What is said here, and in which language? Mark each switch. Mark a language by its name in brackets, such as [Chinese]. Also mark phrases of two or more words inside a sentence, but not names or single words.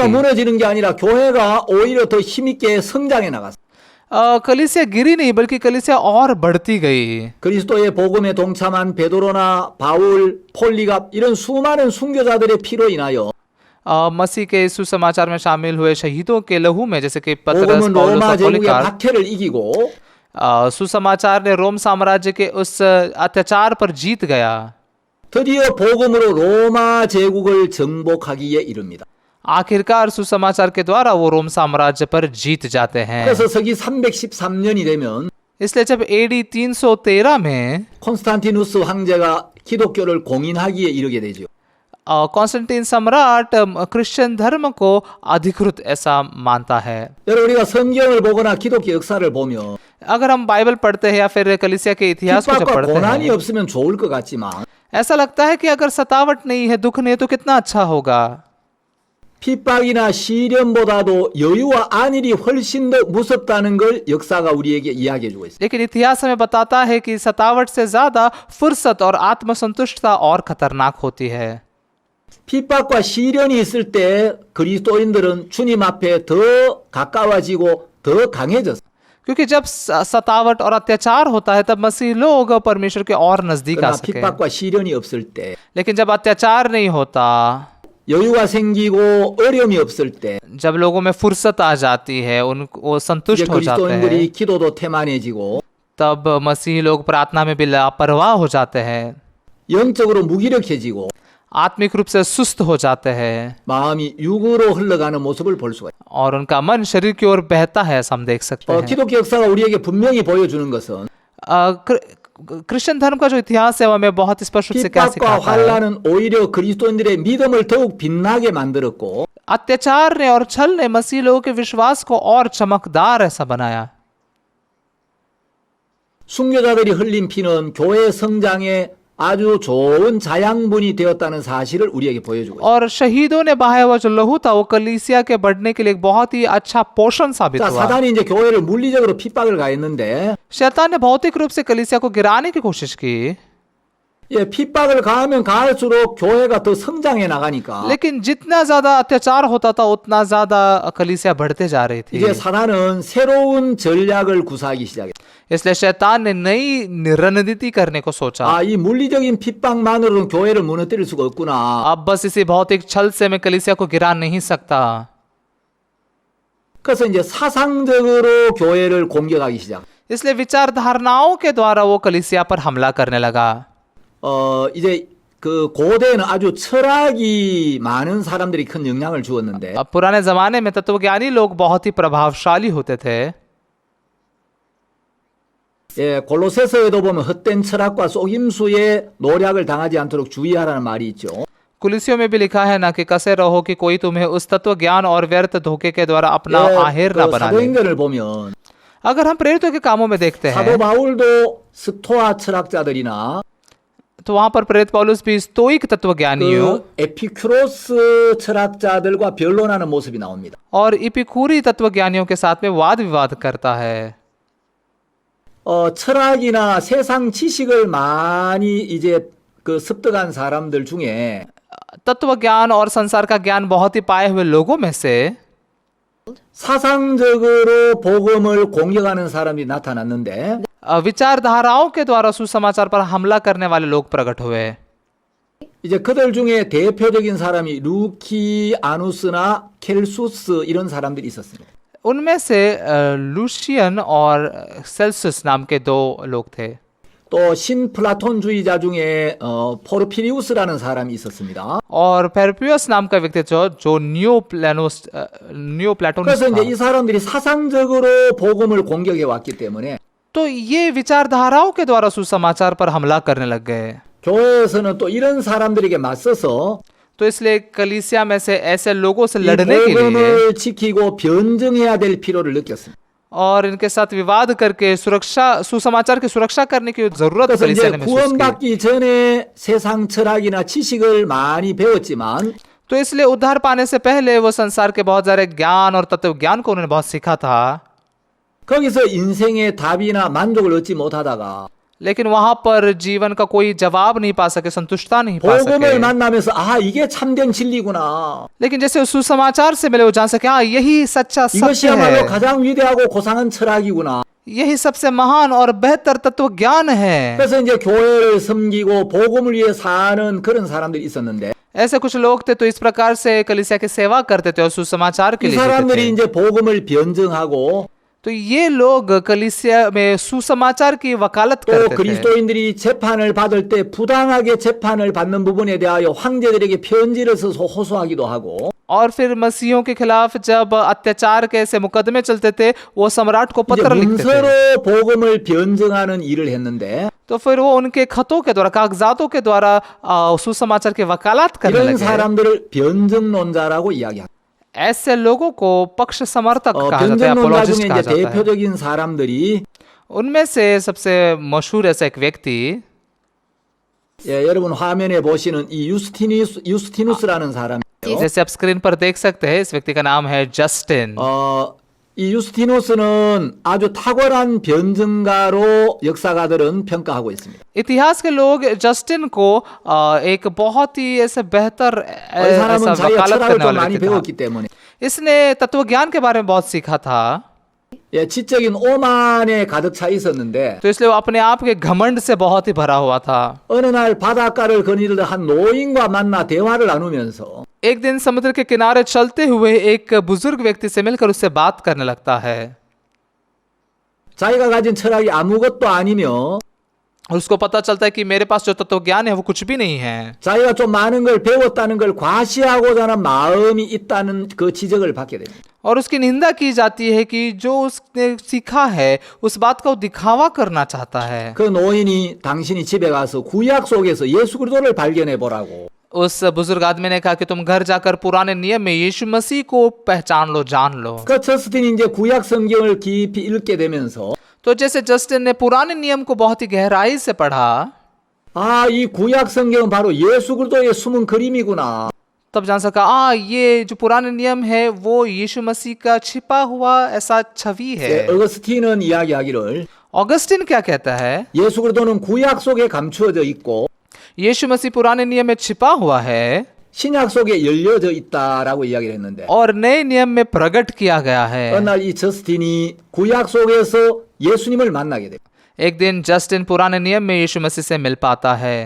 [Hindi] सकी। [Korean] 무너지는 게 아니라 교회가 오히려 더 힘있게 성장해 나갔습니다. [Hindi] कलीसिया गिरी नहीं बल्कि कलीसिया और बढ़ती गई। [Korean] 그리스도의 복음에 동참한 베드로나 바울, 폴리갑 이런 수많은 순교자들의 피로 인하여 [Hindi] मसीह के सुसमाचार में शामिल हुए शहीदों के लहू में जैसे कि पतरस, [Korean] 복음은 [Hindi] पौलुस [Korean] 로마 [Hindi] और [Korean] 제국의 [Hindi] पॉलीकार्प, [Korean] 박해를 इ기고 [Hindi] सुसमाचार ने रोम साम्राज्य के उस अत्याचार पर जीत गया। [Korean] 드디어 복음으로 로마 제국을 정복하기에 이릅니다. [Hindi] आखिरकार सुसमाचार के द्वारा वो रोम साम्राज्य पर जीत जाते हैं। [Korean] 그래서 서기 313년이 되면 [Hindi] इसलिए जब AD 313 में [Korean] 콘스탄티누스 황제가 기독교를 공인하기에 이르게 되죠. [Hindi] कॉन्स्टेंटाइन सम्राट क्रिश्चियन धर्म को अधिकृत ऐसा मानता है। [Korean] 여러분 우리가 성경을 보거나 기독교 역사를 보면 [Hindi] अगर हम बाइबल पढ़ते हैं या फिर कलीसिया के इतिहास को जब [Korean] 핍박과 [Hindi] पढ़ते [Korean] 고난이 [Hindi] हैं, [Korean] 없으면 좋을 것 같지만 [Hindi] ऐसा लगता है कि अगर सतावट नहीं है, दुख नहीं है, तो कितना अच्छा होगा। [Korean] 핍박이나 시련보다도 여유와 안일이 훨씬 더 무섭다는 걸 역사가 우리에게 이야기해 주고 있습니다. [Hindi] लेकिन इतिहास हमें बताता है कि सतावट से ज्यादा फुर्सत और आत्मसंतुष्टता और खतरनाक होती है। [Korean] 핍박과 시련이 있을 때 그리스도인들은 주님 앞에 더 가까워지고 더 강해졌어요. [Hindi] क्योंकि जब सतावट और अत्याचार होता है तब मसीह लोग परमेश्वर के और नजदीक आ [Korean] 그러나 [Hindi] सके। [Korean] 핍박과 시련이 없을 때 [Hindi] लेकिन जब अत्याचार नहीं होता, [Korean] 여유가 생기고 어려움이 없을 때 [Hindi] जब लोगों में फुर्सत आ जाती है, उनको [Korean] 이제 [Hindi] संतुष्ट हो जाते हैं, [Korean] 그리스도인들이 기도도 태만해지고 [Hindi] तब मसीह लोग प्रार्थना में भी लापरवाह हो जाते हैं, [Korean] 영적으로 무기력해지고 [Hindi] आत्मिक रूप से सुस्त हो जाते हैं [Korean] 마음이 육으로 흘러가는 모습을 볼 수가 있어요. [Hindi] और उनका मन शरीर की ओर बहता है, ऐसा हम देख सकते हैं। [Korean] 기독교 역사가 우리에게 분명히 보여주는 것은 [Hindi] क्रिश्चियन धर्म का जो इतिहास है वो हमें बहुत स्पष्ट रूप से क्या [Korean] 핍박과 [Hindi] सिखाता है। [Korean] 환란은 오히려 그리스도인들의 믿음을 더욱 빛나게 만들었고 [Hindi] अत्याचार ने और छल ने मसीह लोगों के विश्वास को और चमकदार ऐसा बनाया। [Korean] 순교자들이 흘린 피는 교회 성장에 아주 좋은 자양분이 되었다는 사실을 우리에게 보여주고 있어요. [Hindi] और शहीदों ने बहाया हुआ जो लहू था वो कलीसिया के बढ़ने के लिए एक बहुत ही अच्छा पोषण साबित [Korean] 자, [Hindi] हुआ। [Korean] 사단이 이제 교회를 물리적으로 핍박을 가했는데 [Hindi] शैतान ने भौतिक रूप से कलीसिया को गिराने की कोशिश की, [Korean] 예, 핍박을 가하면 가할수록 교회가 더 성장해 나가니까 [Hindi] लेकिन जितना ज्यादा अत्याचार होता था उतना ज्यादा कलीसिया बढ़ते जा रही थी। [Korean] 이제 사단은 새로운 전략을 구사하기 시작했어요. [Hindi] इसलिए शैतान ने नई रणनीति करने को सोचा। [Korean] 아, 이 물리적인 핍박만으로는 교회를 무너뜨릴 수가 없구나. [Hindi] अब बस इसी भौतिक छल से मैं कलीसिया को गिरा नहीं सकता। [Korean] 그래서 이제 사상적으로 교회를 공격하기 시작. [Hindi] इसलिए विचारधारणाओं के द्वारा वो कलीसिया पर हमला करने लगा। [Korean] 이제 그 고대에는 아주 철학이 많은 사람들이 큰 영향을 주었는데 [Hindi] अब पुराने जमाने में तत्वज्ञानी लोग बहुत ही प्रभावशाली होते थे। [Korean] 예, 골로새서에도 보면 헛된 철학과 속임수에 노략을 당하지 않도록 주의하라는 말이 있죠. [Hindi] कुलिसियों में भी लिखा है ना कि कसे रहो कि कोई तुम्हें उस तत्व ज्ञान और व्यर्थ धोखे के द्वारा अपना आहेर ना [Korean] 그 [Hindi] बना ले। [Korean] 사도행전을 보면 [Hindi] अगर हम प्रेरितों के कामों में देखते [Korean] 사도 [Hindi] हैं [Korean] 바울도 스토아 철학자들이나 [Hindi] तो वहां पर प्रेरित पौलुस भी स्तोइक तत्वज्ञानियों [Korean] 그 에피큐로스 철학자들과 변론하는 모습이 나옵니다. [Hindi] और इपिकूरी तत्वज्ञानियों के साथ में वाद विवाद करता है। [Korean] 철학이나 세상 지식을 많이 이제 그 습득한 사람들 중에 [Hindi] तत्व ज्ञान और संसार का ज्ञान बहुत ही पाए हुए लोगों में से [Korean] 사상적으로 복음을 공격하는 사람이 나타났는데 [Hindi] विचारधाराओं के द्वारा सुसमाचार पर हमला करने वाले लोग प्रकट हुए। [Korean] 이제 그들 중에 대표적인 사람이 루키아누스나 켈수스 이런 사람들이 있었습니다. [Hindi] उनमें से लूशियन और सेल्सियस नाम के दो लोग थे। [Korean] 또 신플라톤주의자 중에 포르피리우스라는 사람이 있었습니다. [Hindi] और पेरपियस नाम का व्यक्ति जो [English] neo Platonist [Korean] 그래서 이제 [Hindi] था। [Korean] 이 사람들이 사상적으로 복음을 공격해 왔기 때문에 [Hindi] तो ये विचारधाराओं के द्वारा सुसमाचार पर हमला करने लग गए। [Korean] 교회에서는 또 이런 사람들에게 맞서서 [Hindi] तो इसलिए कलीसिया में से ऐसे लोगों से [Korean] 이 [Hindi] लड़ने के लिए [Korean] 복음을 지키고 변증해야 될 필요를 느꼈습니다. [Hindi] और इनके साथ विवाद करके सुरक्षा सुसमाचार की सुरक्षा करने की जरूरत [Korean] 그래서 [Hindi] कलीसिया [Korean] 이제 [Hindi] ने महसूस की। [Korean] 구원받기 전에 세상 철학이나 지식을 많이 배웠지만 [Hindi] तो इसलिए उद्धार पाने से पहले वो संसार के बहुत सारे ज्ञान और तत्व ज्ञान को उन्होंने बहुत सीखा था, [Korean] 거기서 인생의 답이나 만족을 얻지 못하다가 [Hindi] लेकिन वहां पर जीवन का कोई जवाब नहीं पा सके, संतुष्टता नहीं पा [Korean] 복음을 [Hindi] सके। [Korean] 만나면서 아 이게 참된 진리구나. [Hindi] लेकिन जैसे उस सुसमाचार से मिले वो जान सके हाँ यही सच्चा सत्य [Korean] 이것이야말로 [Hindi] है, [Korean] 가장 위대하고 고상한 철학이구나. [Hindi] यही सबसे महान और बेहतर तत्व ज्ञान है। [Korean] 그래서 이제 교회를 섬기고 복음을 위해 사는 그런 사람들이 있었는데 [Hindi] ऐसे कुछ लोग थे तो इस प्रकार से कलीसिया की सेवा करते थे और सुसमाचार के [Korean] 이 [Hindi] लिए जीते [Korean] 사람들이 [Hindi] थे। [Korean] 이제 복음을 변증하고 [Hindi] तो ये लोग कलीसिया में सुसमाचार की वकालत [Korean] 또 [Hindi] करते थे [Korean] 그리스도인들이 재판을 받을 때 부당하게 재판을 받는 부분에 대하여 황제들에게 편지를 써서 호소하기도 하고 [Hindi] और फिर मसीहों के खिलाफ जब अत्याचार के ऐसे मुकदमे चलते थे वो सम्राट को [Korean] 이제 [Hindi] पत्र लिखते थे। [Korean] 문서로 복음을 변증하는 일을 했는데 [Hindi] तो फिर वो उनके खतों के द्वारा कागजातों के द्वारा सुसमाचार की वकालत करने [Korean] 이런 [Hindi] लगे। [Korean] 사람들을 변증론자라고 이야기합니다. [Hindi] ऐसे लोगों को पक्ष समर्थक कहा जाता है, [Korean] 변증론자 [Hindi] अपोलोजिस्ट [Korean] 중에 [Hindi] कहा [Korean] 이제 [Hindi] जाता है। [Korean] 대표적인 사람들이 [Hindi] उनमें से सबसे मशहूर ऐसा एक व्यक्ति [Korean] 예, 여러분 화면에 보시는 이 유스티누스라는 사람이에요. [Hindi] जैसे आप स्क्रीन पर देख सकते हैं, इस व्यक्ति का नाम है जस्टिन। [Korean] 이 유스티누스는 아주 탁월한 변증가로 역사가들은 평가하고 있습니다. [Hindi] इतिहास के लोग जस्टिन को एक बहुत ही ऐसे बेहतर [Korean] 이 [Hindi] ऐसा [Korean] 사람은 자기가 [Hindi] वकालत [Korean] 철학을 [Hindi] करने [Korean] 좀 [Hindi] वाला [Korean] 많이 [Hindi] व्यक्ति था। [Korean] 배웠기 때문에 [Hindi] इसने तत्व ज्ञान के बारे में बहुत सीखा था, [Korean] 예, 지적인 오만에 가득 차 있었는데 [Hindi] तो इसलिए वो अपने आप के घमंड से बहुत ही भरा हुआ था। [Korean] 어느 날 바닷가를 거닐던 한 노인과 만나 대화를 나누면서 [Hindi] एक दिन समुद्र के किनारे चलते हुए एक बुजुर्ग व्यक्ति से मिलकर उससे बात करने लगता है। [Korean] 자기가 가진 철학이 아무것도 아니며 [Hindi] उसको पता चलता है कि मेरे पास जो तत्व ज्ञान है वो कुछ भी नहीं है, [Korean] 자기가 좀 많은 걸 배웠다는 걸 과시하고자 하는 마음이 있다는 그 지적을 받게 됩니다. [Hindi] और उसकी निंदा की जाती है कि जो उसने सीखा है उस बात का वो दिखावा करना चाहता है। [Korean] 그 노인이 당신이 집에 가서 구약 속에서 예수 그리스도를 발견해 보라고 [Hindi] उस बुजुर्ग आदमी ने कहा कि तुम घर जाकर पुराने नियम में यीशु मसीह को पहचान लो, जान लो। [Korean] 그 저스틴이 이제 구약 성경을 깊이 읽게 되면서 [Hindi] तो जैसे जस्टिन ने पुराने नियम को बहुत ही गहराई से पढ़ा, [Korean] 아, 이 구약 성경은 바로 예수 그리스도의 숨은 그림이구나. [Hindi] तब जान सका ये जो पुराने नियम है वो यीशु मसीह का छिपा हुआ ऐसा छवि है। [Korean] 예, 어거스틴은 이야기하기를 [Hindi] ऑगस्टिन क्या कहता है? [Korean] 예수 그리스도는 구약 속에 감추어져 있고 [Hindi] यीशु मसीह पुराने नियम में छिपा हुआ है [Korean] 신약 속에 열려져 있다라고 이야기를 했는데 [Hindi] और नए नियम में प्रकट किया गया है। [Korean] 어느 날 이 저스틴이 구약 속에서 예수님을 만나게 돼요. [Hindi] एक दिन जस्टिन पुराने नियम में यीशु मसीह से मिल पाता है